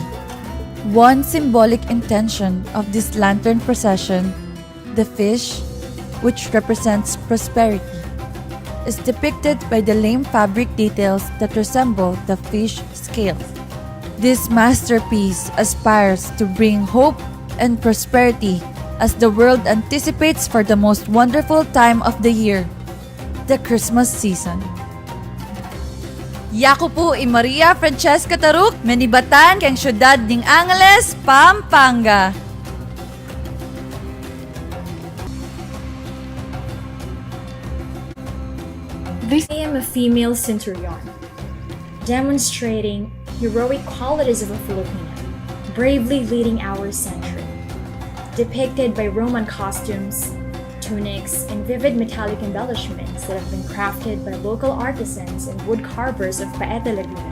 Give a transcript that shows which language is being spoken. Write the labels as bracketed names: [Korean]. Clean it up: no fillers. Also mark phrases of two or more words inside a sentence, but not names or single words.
[English] One symbolic intention of this lantern procession, the fish, which represents prosperity, is depicted by the lame fabric details that resemble the fish scales. This masterpiece aspires to bring hope and prosperity as the world anticipates for the most wonderful time of the year, the Christmas season. [Pampanga] Yako po i Maria Francesca Taruk, menibatan kang syudad ning Angeles, Pampanga. [English] I am a female centurion, demonstrating heroic qualities of a Filipino, bravely leading our century. Depicted by Roman costumes, tunics, and vivid metallic embellishments that have been crafted by local artisans and wood carvers of Paete, Laguna.